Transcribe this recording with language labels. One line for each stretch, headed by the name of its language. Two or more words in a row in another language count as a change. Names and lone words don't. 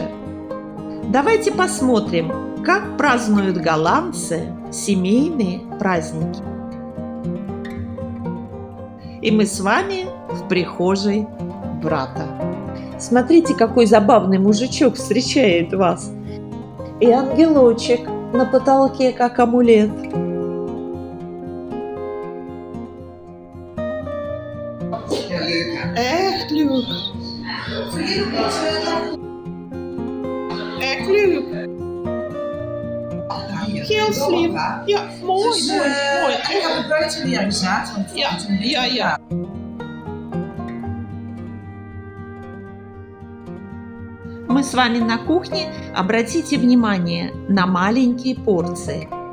Russian: Давайте посмотрим, как празднуют голландцы семейные праздники. И мы с вами в прихожей брата. Смотрите, какой забавный мужичок встречает вас. И ангелочек на потолке, как амулет.
Dutch: Echt leuk. Echt leuk. Heel slim. Ja, mooi, mooi. Ik heb het buiten weer gezet. Ja.
Russian: Мы с вами на кухне. Обратите внимание на маленькие порции.